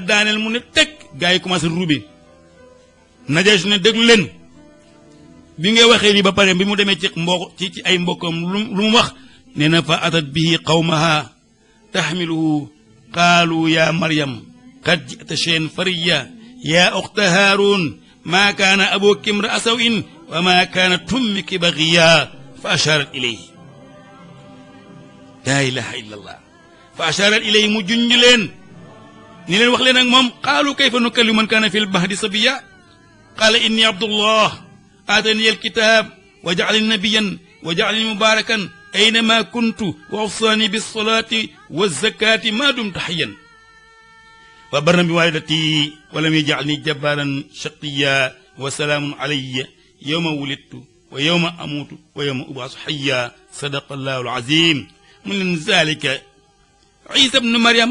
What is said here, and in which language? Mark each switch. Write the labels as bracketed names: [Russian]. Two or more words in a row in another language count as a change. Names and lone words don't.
[Wolof] daaneel mu ne teg gaa yi commencé ruube Najaashi ne déglu leen bi ngay waxee lii ba pare bi mu demee ci ay mbokkam lu mu wax nee na [Arabic] فأتت به قومها تحمله قالوا يا مريم لقد جئت شيئا فريا يا أخت هارون ما كان أبوك امرأ سوء وما كانت أمك بغيا فأشارت إليه لا إله إلا الله فأشارت إليه [Wolof] mu junj leen ni leen wax leen ak moom [Arabic] قالوا كيف نكلم من كان في المهد صبيا قال إني عبد الله آتاني الكتاب وجعلني نبيا وجعلني مباركا أين ما كنت وأوصاني بالصلاة والزكاة ما دمت حيا وبرا بوالدتي ولم يجعلني جبارا شقيا والسلام علي يوم ولدت ويوم أموت ويوم أبعث حيا صدق الله العظيم [Wolof] mu leen [Arabic] ذلك عيسى ابن مريم